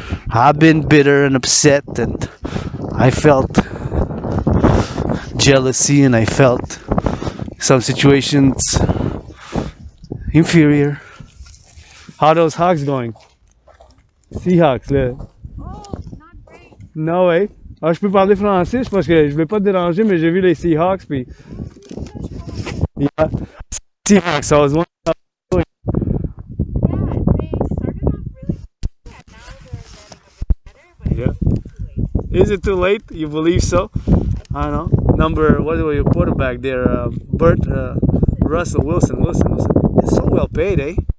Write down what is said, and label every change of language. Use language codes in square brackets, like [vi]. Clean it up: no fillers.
[en] I've been bitter and upset, and I felt jealousy, and I felt some situations, inferior. How are those Hawks going? [fr] Seahawks, là. [en] Oh, not great. No way. [fr] Ah, je peux parler français, parce que je vais pas te déranger, mais j'ai vu les Seahawks, puis... [en] Yeah. Seahawks, I was wondering... Yeah, they started off really good, and now they're getting a bit better, but Yeah. it's too late. Is it too late? You believe so? I don't know. What was your quarterback there? Bert Russell Wilson. He's so well paid, eh?